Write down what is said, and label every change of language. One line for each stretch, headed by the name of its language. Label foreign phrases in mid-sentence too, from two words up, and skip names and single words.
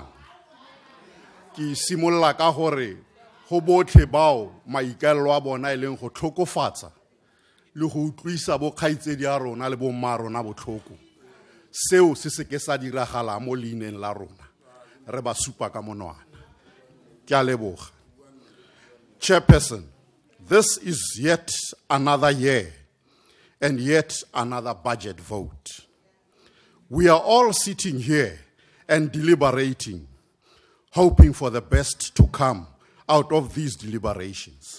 Tswana: Ke simolola ka gore go botlhe bao maikaelelo a bona e leng go tlhokofatsa le go utlwisa bokgaitsedi a rona le bomma rona botlhoko seo se se ke sa diragala mo leineng la rona re ba supa ka monwana. Ke a leboga.
English: Chairperson, this is yet another year and yet another budget vote. We are all sitting here and deliberating, hoping for the best to come out of these deliberations.